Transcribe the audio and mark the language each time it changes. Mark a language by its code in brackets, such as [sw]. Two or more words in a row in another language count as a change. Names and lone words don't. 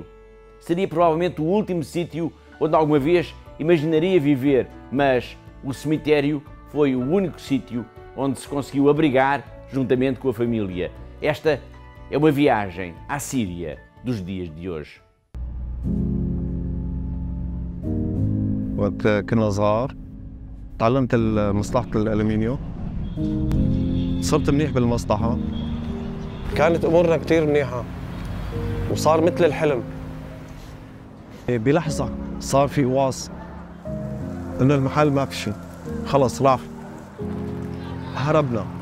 [pt] Seria provavelmente o último sítio onde alguma vez imaginaria viver, mas o cemitério foi o único sítio onde se conseguiu abrigar juntamente com a família. Esta é uma viagem à Síria dos dias de hoje. [ar] وقت كنا صغار تعلمت مصلحة الألمنيوم، صرت منيح بالمصلحة. كانت أمورنا كتير منيحة وصار مثل الحلم. بلحظة صار في قواص إنه المحل ما في شيء، خلص راح، هربنا.